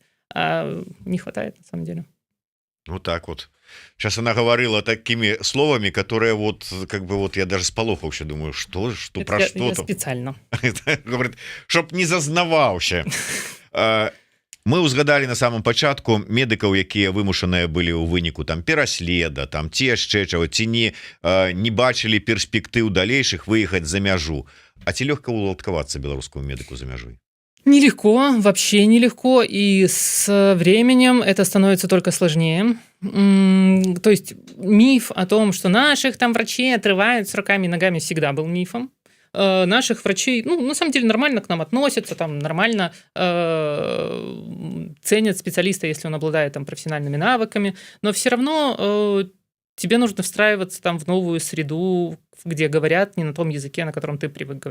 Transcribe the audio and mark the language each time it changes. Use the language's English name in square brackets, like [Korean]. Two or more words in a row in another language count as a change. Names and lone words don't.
[Russian] А не хватает, на самом деле. Вот так вот. Сейчас она говорила такими словами, которые вот, как бы вот я даже сполохался, думаю, что Это про что я там. специально. Говорит, чтоб не зазнаваўся. [Belarusian] Мы ўзгадалі на самом пачатку медыкаў, якія вымушаныя былі ў выніку там пераследа, там ці яшчэ чаго, ці не бачылі перспектыў далейшых выехаць за мяжу. А ці лёгка уладкавацца беларускаму медыку за мяжой? [Russian] Нелегко, вообще нелегко, и с временем это становится только сложнее. То есть миф о том, что наших там врачей отрывают с руками и ногами, всегда был мифом. Наших врачей, на самом деле, нормально к нам относятся, там нормально ценят специалиста, если он обладает там профессиональными навыками, но все равно тебе нужно встраиваться там в новую среду, где говорят не на том языке, на котором ты привык говорить.